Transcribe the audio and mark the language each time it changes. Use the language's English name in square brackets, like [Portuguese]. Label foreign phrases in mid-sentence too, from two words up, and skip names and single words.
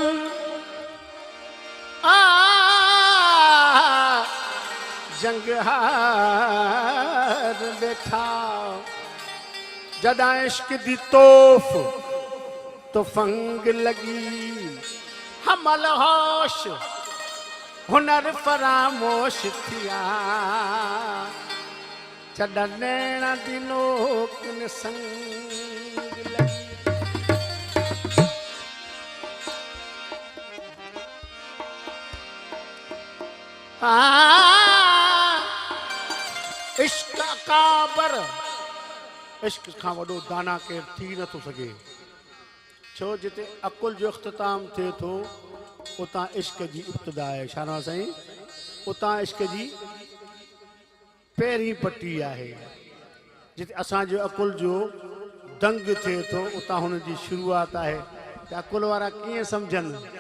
[Saraiki] जंग हार बैठा जदा इश्क दी तोफ तो फंग लगी हमल होश हुनर फरामोश थिया छड़ा नैना दी नोक ने संग लगी [Sindhi] इश्क काबर इश्क खां वॾो दाना केर थी नथो सघे छो जिते अकुल जो इख्तिताम थिए थो उतां इश्क जी इब्तिदा आहे शाना साईं उतां इश्क जी पहिरीं पटी आहे जिते असांजो अकुल जो दंग थिए थो उतां हुन जी शुरूआत आहे त अकुल वारा कीअं सम्झनि